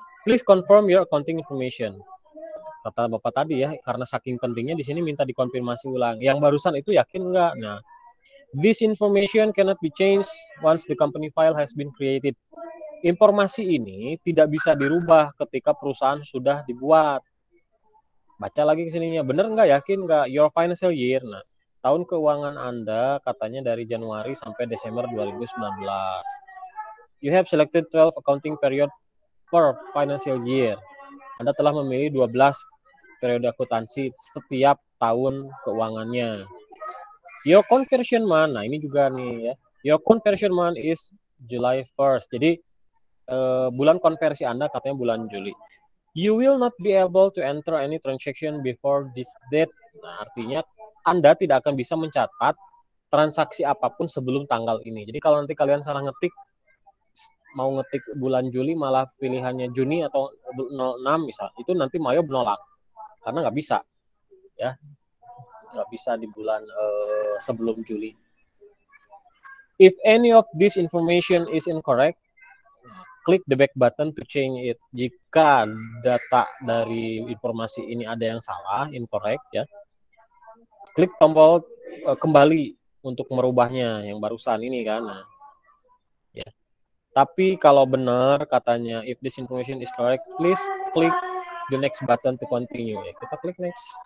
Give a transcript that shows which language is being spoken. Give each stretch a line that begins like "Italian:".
English: Please confirm your accounting information.
Indonesian: Kata Bapak tadi ya, karena saking pentingnya di sini minta dikonfirmasi ulang. Yang barusan itu yakin enggak? Nah,
English: this information cannot be changed once the company file has been created.
Indonesian: Informasi ini tidak bisa dirubah ketika perusahaan sudah dibuat. Baca lagi ke sininya, bener nggak, yakin nggak?
English: Your financial year,
Indonesian: nah, tahun keuangan Anda katanya dari Januari sampai Desember 2019.
English: You have selected 12 accounting period per financial year.
Indonesian: Anda telah memilih 12 periode akuntansi setiap tahun keuangannya.
English: Your conversion month,
Indonesian: nah ini juga nih ya.
English: Your conversion month is July 1st.
Indonesian: Jadi bulan konversi Anda katanya bulan Juli.
English: You will not be able to enter any transaction before this date.
Indonesian: Nah, artinya Anda tidak akan bisa mencatat transaksi apapun sebelum tanggal ini. Jadi kalau nanti kalian salah ngetik, mau ngetik bulan Juli malah pilihannya Juni atau 06 misal, itu nanti Mayo menolak. Karena nggak bisa. Ya, nggak bisa di bulan sebelum Juli.
English: If any of this information is incorrect, klik the back button to change it.
Indonesian: Jika data dari informasi ini ada yang salah, incorrect ya, klik tombol kembali untuk merubahnya yang barusan ini kan. Nah, ya. Tapi kalau benar katanya
English: if this information is correct, please click the next button to continue.
Indonesian: Ya, kita klik next.